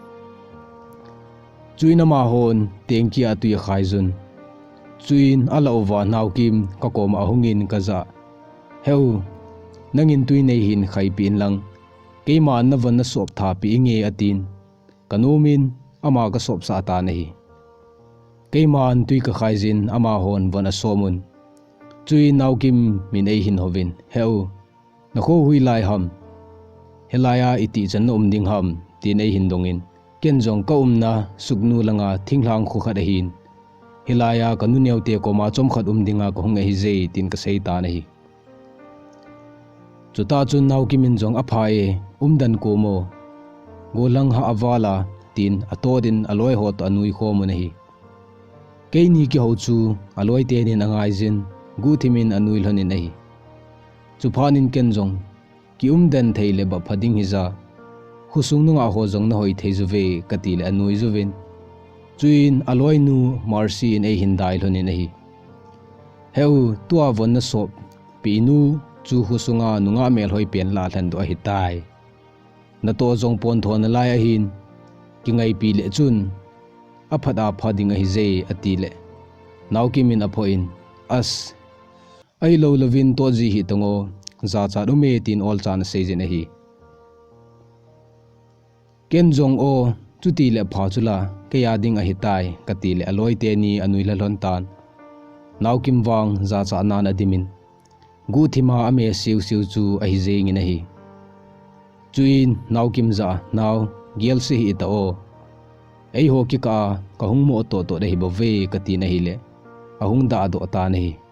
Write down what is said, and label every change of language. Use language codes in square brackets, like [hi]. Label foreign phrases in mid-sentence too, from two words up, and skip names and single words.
[tcz] chuina ma hon tengki atui khaijun chuin alawa naw kim ka kom ahungin ka za heu nangin tui nei hin khai pin lang keiman na van na sop tha pi nge atin kanumin ama ka sop sa ta nei keiman tui ka khaijin ama hon van a somun chui naw kim min ei hin hovin heu na kho hui lai ham helaya iti chan ding ham tin ei hin dongin ken jong ka na suknu langa thinglang khu kha hin hilaya kanu neute ko ma chom khat dinga ko hong hi je tin ka sei ta nei chuta chun nau ki min jong aphai umdan ko mo golang ha awala tin atodin aloi hot anui kho mo nahi keini ki ho chu aloi te nin angai jin gu thimin anui lhonin nahi chuphanin ken jong ki umdan theile ba phading hiza khusung nunga ho jong na hoi theijuwe katile anui juwin chuin aloi nu marsi in ei hindai lhonin nahi heu tua von na sop pinu chu husunga nunga mel hoi pen la thlan do hi tai na to jong pon thon lai a hin ki ngai pi le chun aphada phading hi je atile naukimin aphoin as ai lo lovin to ji hi tongo za cha du me tin ol chan se je na hi ken jong o chuti le pha chula ke ya ding a hi tai katile aloi te ni anui la lon tan naukim wang za cha nan adimin gu thima ame siu siu chu a hi je ngi na hi chuin naukim za naw gel se hi ta o ei ho ki ka hung mo to to hi bo ve kati na hi le ahung da do ta na hi